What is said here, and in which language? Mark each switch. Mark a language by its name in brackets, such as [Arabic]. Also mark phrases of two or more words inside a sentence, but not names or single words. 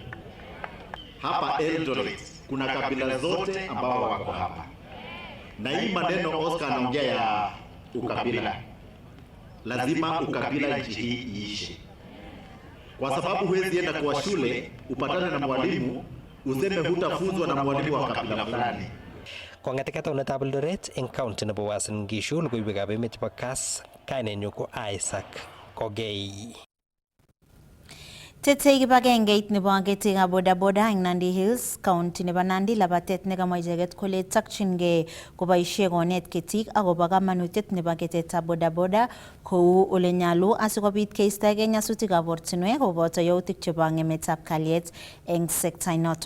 [Swahili] Hapa Eldoret kuna kabila zote ambao wako hapa. Na hii maneno Oscar anaongea ya ukabila, lazima ukabila nchi hii iishe, kwa sababu huwezi enda kwa shule upatane na mwalimu useme hutafunzwa na mwalimu wa kabila fulani. [Kalenjin] Kong'ete taunetab Eldoret eng county nebo Uasin Gishu, logoiwekab emet chebo Kass, kainenyu ko Isaac Kogei. Tetei kibagengeit nebo ketikab bodaboda eng Nandi Hills, County nebo Nandi labatet nekamwa icheket kole takchingei koboisie konet ketik akobo kamanutiet nebo ketetab bodaboda kou ole nyalu asikobit keistogei nyasutikab ortinwek koboto yautik chebo ng'emetab kalyet eng sekta inoto.